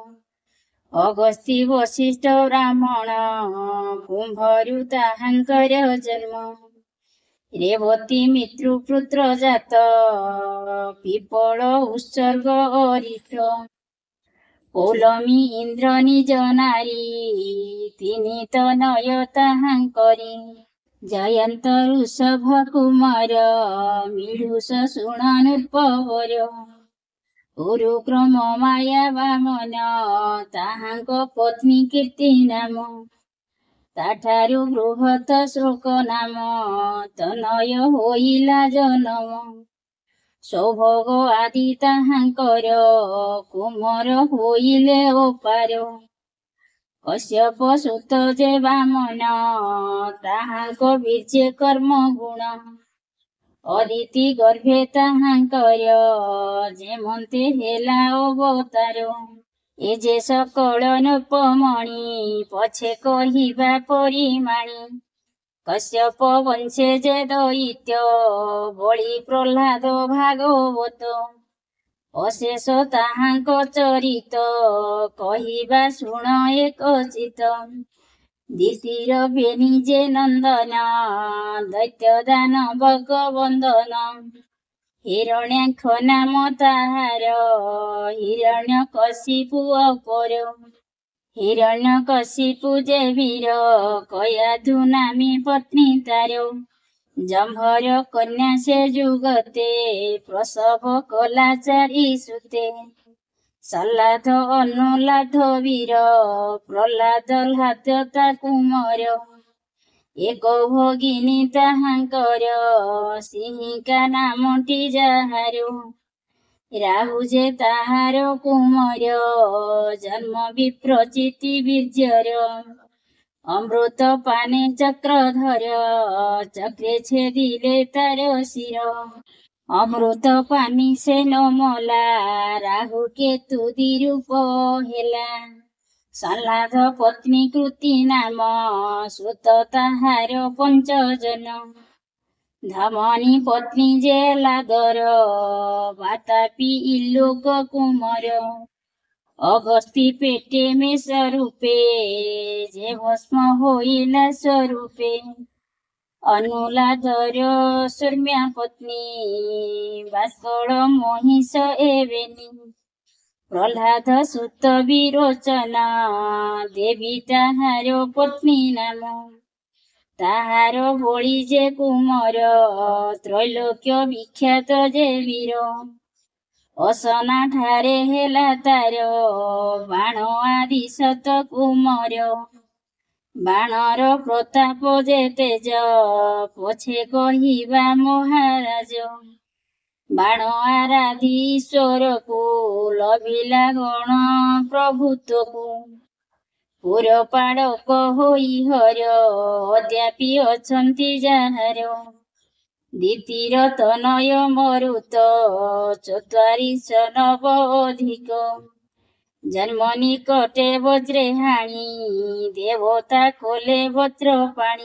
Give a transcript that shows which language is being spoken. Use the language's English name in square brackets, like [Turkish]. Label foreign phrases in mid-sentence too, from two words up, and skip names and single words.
[Odia] ଅଗସ୍ତୀ ବଶିଷ୍ଠ ବ୍ରାହ୍ମଣ କୁମ୍ଭରୁ ତାହାଙ୍କର ଜନ୍ମ। ରେବତୀ ମିତ୍ରପୁତ୍ର ଜାତ ପିପଳ ଉତ୍ସର୍ଗ ଅରିଷ୍ଟ। ପୌଲମୀ ଇନ୍ଦ୍ର ନିଜ ନାରୀ ତିନି ତନୟ ତାହାଙ୍କରି। ଜୟନ୍ତ ଋଷଭ କୁମାର ମିଳୁଷ ସୁଣାନୁପବର। ଉରୁକ୍ରମ ମାୟା ବାମନ ତାହାଙ୍କ ପତ୍ନୀ କୀର୍ତ୍ତି ନାମ। ତାଠାରୁ ବୃହତ ଶୋକ ନାମ ତନୟ ହୋଇଲା ଜନମ। ସୌଭୋଗ ଆଦି ତାହାଙ୍କର କୁମର ହୋଇଲେ ଓପାର। କଶ୍ୟପ ସୁତ ଯେ ବାମନ ତାହାଙ୍କ ବୀର୍ଯ୍ୟେ କର୍ମ ଗୁଣ। ଅଦିତି ଗର୍ଭେ ତାହାଙ୍କର ଯେମନ୍ତେ ହେଲା ଅବତାର। ଏ ଯେ ସକଳ ନୃପମଣି ପଛେ କହିବା ପରିମାଣି। କଶ୍ୟପ ବଂଶେ ଯେ ଦୈତ୍ୟ ବଳି ପ୍ରହ୍ଲାଦ ଭାଗବତ। ଅଶେଷ ତାହାଙ୍କ ଚରିତ କହିବା ଶୁଣ ଏକ ଚିତ। ଦିତିର ବେନି ଯେ ନନ୍ଦନ ଦୈତ୍ୟ ଦାନବ ବନ୍ଦନ। ହିରଣ୍ୟାକ୍ଷ ନାମ ତାହାର ହିରଣ୍ୟକଶିପୁ ଅପର। ହିରଣ୍ୟକଶିପୁ ଯେ ବୀର କୟାଧୁ ନାମୀ ପତ୍ନୀ ତାର। ଜମ୍ଭର କନ୍ୟା ସେ ଯୁଗତେ ପ୍ରସବ କଲା ଚାରି ସୁତେ। ସଲ୍ଲାଧ ଅନୁଲାଧ ବୀର ପ୍ରହ୍ଲାଦ ଲାଦ ତା କୁମର। ଏକ ଭଗିନୀ ତାହାଙ୍କର ସିଂହିକା ନାମଟି ଯାହାର। ରାହୁ ଯେ ତାହାର କୁମର ଜନ୍ମ ବିପ୍ରଚିତି ବୀର୍ଯ୍ୟର। ଅମୃତ ପାନେ ଚକ୍ରଧର ଚକ୍ରେ ଛେଦିଲେ ତାର ଶିର। ଅମୃତ ପାନି ସେ ନମଲା ରାହୁ କେତୁ ଦିରୂପ ହେଲା। ସଲ୍ଲାଧ ପତ୍ନୀ କୃତି ନାମ ସୁତ ତାହାର ପଞ୍ଚ ଜନ। ଧମନୀ ପତ୍ନୀ ଯେ ଲାଦର ବାତାପୀ ଇଲ୍ଲୋକ କୁମର। ଅଗସ୍ତୀ ପେଟେ ମେଁ ସ୍ୱରୂପେ ଯେ ଭସ୍ମ ହୋଇଲା ସ୍ୱରୂପେ। ଅନୁଲାଧର ସୂର୍ମ୍ୟା ପତ୍ନୀ ଭାସ୍କର ମହିଷ ଏବେନି। ପ୍ରହ୍ଲାଦ ସୁତ ବିରୋଚନ ଦେବୀ ତାହାର ପତ୍ନୀ ନାମ। ତାହାର ବଳି ଯେ କୁମର ତ୍ରୈଲୋକ୍ୟ ବିଖ୍ୟାତ ଯେ ବୀର। ଅସନା ଠାରେ ହେଲା ତାର ବାଣ ଆଦି ସତ କୁମର। ବାଣର ପ୍ରତାପ ଯେ ତେଜ ପଛେ କହିବା ମହାରାଜ। ବାଣ ଆରାଧି ଈଶ୍ୱର କୋ ଲଭିଲା ଗଣ ପ୍ରଭୁତ୍ୱ କୋ। ପୁରପାଳକ ହୋଇ ହର ଅଦ୍ୟାପି ଅଛନ୍ତି ଯାହାର। ଦ୍ୱିତୀୟ ତନୟ ମରୁତ ଚତ୍ୱାରିଶ ନବ ଅଧିକ। ଜନ୍ମ ନିକଟେ ବଜ୍ରେ ହାଣି ଦେବତା କଲେ ବଜ୍ର ପାଣି।